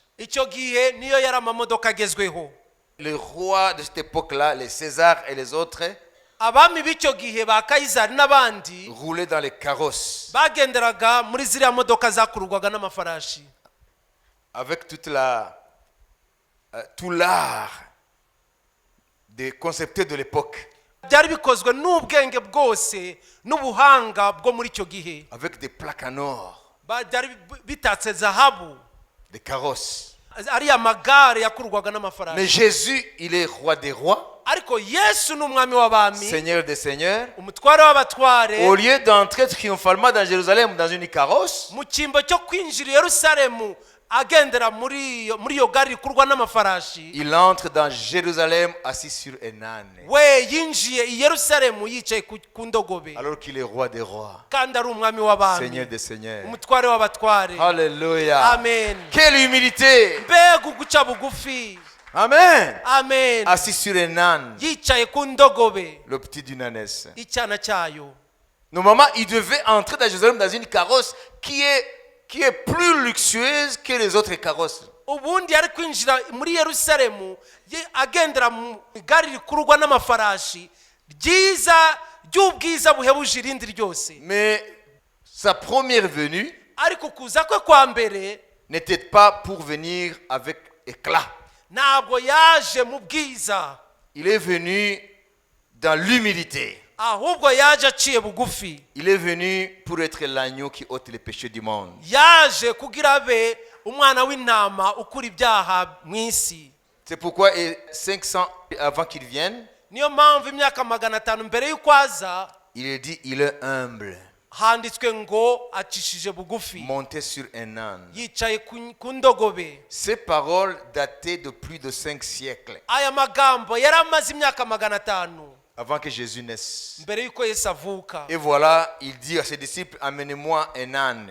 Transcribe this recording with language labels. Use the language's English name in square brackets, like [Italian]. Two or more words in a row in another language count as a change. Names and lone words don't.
[Kinyarwanda] Icyo gihe niyo yari amamodoka agezweho. [French] Les rois de cette époque-là, les Césars et les autres, [Kinyarwanda] Abami b'icyo gihe ba Kayizari n'abandi [French] roulaient dans les carrosses [Kinyarwanda] bagenderaga muri ziriya modoka zakururwaga n'amafarashi, [French] avec tout l'art des concepteurs de l'époque, [Kinyarwanda] byari bikozwe n'ubwenge bwose n'ubuhanga bwo muri icyo gihe. [French] avec des plaques en or, [Kinyarwanda] Byari bitatse zahabu, [French] des carrosses. [Kinyarwanda] ariya magare yakururwaga Mais n'amafarashi. [French] Jésus, il est roi des rois, [Kinyarwanda] Ariko Yesu ni umwami w'abami, [French] Seigneur des seigneurs. [Kinyarwanda] umutware w'abatware. [French] Au lieu d'entrer triomphalement dans Jérusalem dans une carrosse, [Kinyarwanda] Mu cyimbo cyo kwinjira i Yerusalemu agendera muri iyo gare rikurwa n'amafarashi, [French] il entre dans Jérusalem assis sur un âne, [Kinyarwanda] we yinjiye i Yerusalemu yicaye ku ndogobe, [French] alors qu'il est roi des rois, [Kinyarwanda] kandi ari umwami w'abami, [French] Seigneur des seigneurs. [Kinyarwanda] umutware w'abatware. Alléluia. Amen. [French] Quelle humilité. [Kinyarwanda] Mbega uguca bugufi. Amen. Amen. [French] Assis sur un âne, [Kinyarwanda] Yicaye ku ndogobe, [French] le petit d'une ânesse. [Kinyarwanda] icyana cyayo. [French] Normalement, il devait entrer dans Jérusalem dans une carrosse qui est plus luxueuse que les autres carrosses. [Kinyarwanda] Ubundi yari kwinjira muri Yerusalemu agendera mu igare rikurwa n'amafarashi ryiza ry'ubwiza buhebuje irindi ryose. [French] Mais sa première venue [Kinyarwanda] Ariko kuza kwe kwa mbere [French] n'était pas pour venir avec éclat. [Kinyarwanda] ntabwo yaje mu bwiza, [French] Il est venu dans l'humilité. [Kinyarwanda] ahubwo yaje aciye bugufi. [French] Il est venu pour être l'agneau qui ôte les péchés du monde. [Kinyarwanda] Yaje kugira abe umwana w'intama ukura ibyaha mu isi. [French] C'est pourquoi, et 500 avant qu'il vienne, [Kinyarwanda] Niyo mpamvu imyaka 500 mbere y'uko aza [French] il est dit, il est humble, [Kinyarwanda] handitswe ngo acishije bugufi, [French] monté sur un âne. [Kinyarwanda] yicaye ku ndogobe. [French] Ces paroles dataient de plus de 5 siècles [Kinyarwanda] Aya magambo yari amaze imyaka 500 [French] avant que Jésus naisse. [Kinyarwanda] mbere y'uko Yesu avuka. [French] Et voilà, il dit à ses disciples, amenez-moi un âne